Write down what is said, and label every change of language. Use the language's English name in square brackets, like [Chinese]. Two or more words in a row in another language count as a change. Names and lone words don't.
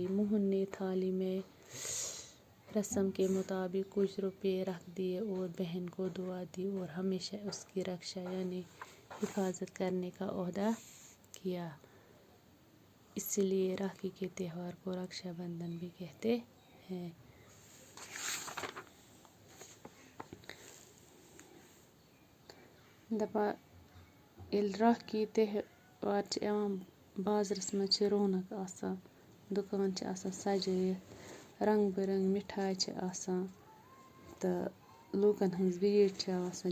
[Urdu] موہن نے تھالی میں رسم کے مطابق کچھ روپے رکھ دیے اور بہن کو دعا دی اور ہمیشہ اس کی رکشا یعنی حفاظت کرنے کا عہدہ کیا. اسی لیے راکھی کے تہوار کو رکشا بندھن بھی کہتے ہیں. [Kashmiri] دپان ییٚلہِ راکھی تہوار چھِ یِوان بازرس منٛز چھِ رونق آسان. دُکان چھِ آسان سجٲیِتھ. رنگ برنگ مٹھایہِ چھِ آسان تہٕ لوٗکن ہٕنٛز بھیٖڑ چھِ آسان.